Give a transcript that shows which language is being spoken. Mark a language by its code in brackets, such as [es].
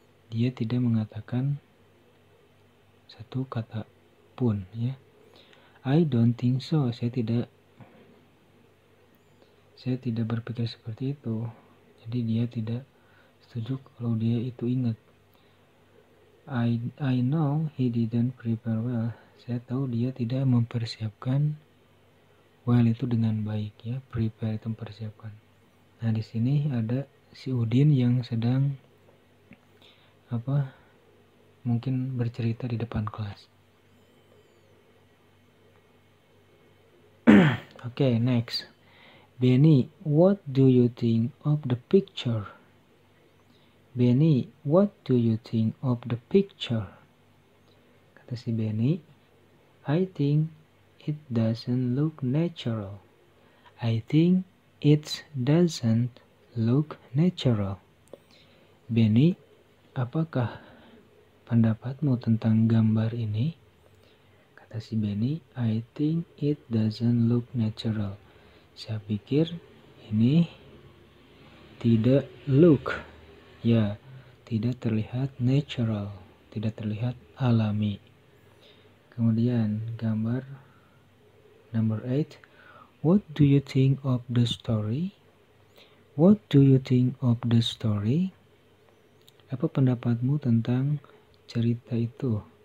[id] Dia tidak mengatakan satu kata pun ya. [en] I don't think so. [id] Saya tidak berpikir seperti itu. Jadi dia tidak setuju kalau dia itu ingat. [en] I know he didn't prepare well. [id] Saya tahu dia tidak mempersiapkan well itu dengan baik ya. Prepare itu mempersiapkan. Nah, di sini ada si Udin yang sedang mungkin bercerita di depan kelas. [en] Okay, next. Benny, what do you think of the picture? Benny, what do you think of the picture? [id] Kata si Benny, [en] I think it doesn't look natural. I think it doesn't look natural. [id] Benny, apakah pendapatmu tentang gambar ini? Kata si Benny, [en] I think it doesn't look natural. [id] Saya pikir ini tidak look Ya, tidak terlihat natural, tidak terlihat alami. Kemudian gambar number 8. [en] What do you think of the story? What do you think of the story? [id] Apa pendapatmu tentang cerita itu?